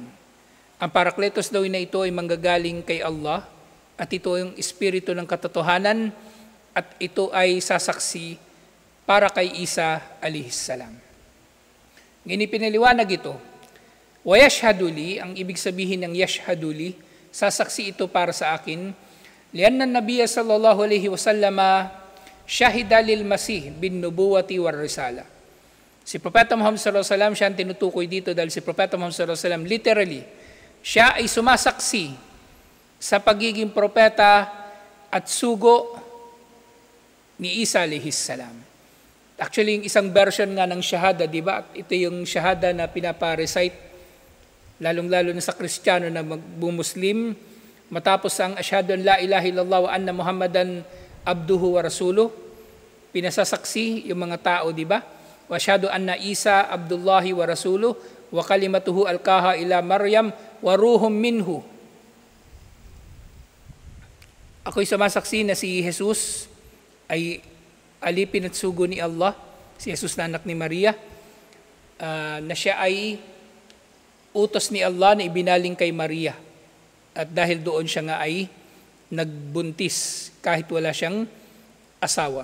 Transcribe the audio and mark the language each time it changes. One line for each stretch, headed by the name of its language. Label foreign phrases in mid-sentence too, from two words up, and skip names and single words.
Filipino: Ang Parakletos daw na ito ay manggagaling kay Allah at ito yung espiritu ng katotohanan at ito ay sasaksi para kay Isa alaihissalam. Ngayon ipinaliwanag ito.
Arabic: ويشهد لي,
Filipino: ang ibig sabihin ng yashhaduli, sasaksi ito para sa akin.
Arabic: لأن النبي صلى الله عليه وسلم شهد للمسيح بالنبوة والرسالة.
Filipino: Si Propeta Muhammad
Arabic: صلى الله عليه وسلم,
Filipino: siya ang tinutukoy dito dahil si Propeta Muhammad
Arabic: صلى الله عليه وسلم
Filipino: literally, siya ay sumasaksi sa pagiging propeta at sugo ni Isa alaihissalam. Actually, yung isang version nga ng shahada, di ba? Ito yung shahada na pinapa-recite, lalong-lalo na sa Kristiyano na magbumuslim, matapos ang
Arabic: أشهد أن لا إله إلا الله وأن محمدا عبده ورسوله,
Filipino: pinasasaksi yung mga tao, di ba?
Arabic: وأشهد أن عيسى عبد الله ورسوله وكلمته ألقاها إلى مريم وروح منه.
Filipino: Ako'y sumasaksi na si Jesus ay alipin at sugo ni Allah, si Jesus na anak ni Maria, na siya ay utos ni Allah na ibinaling kay Maria. At dahil doon siya nga ay nagbuntis kahit wala siyang asawa.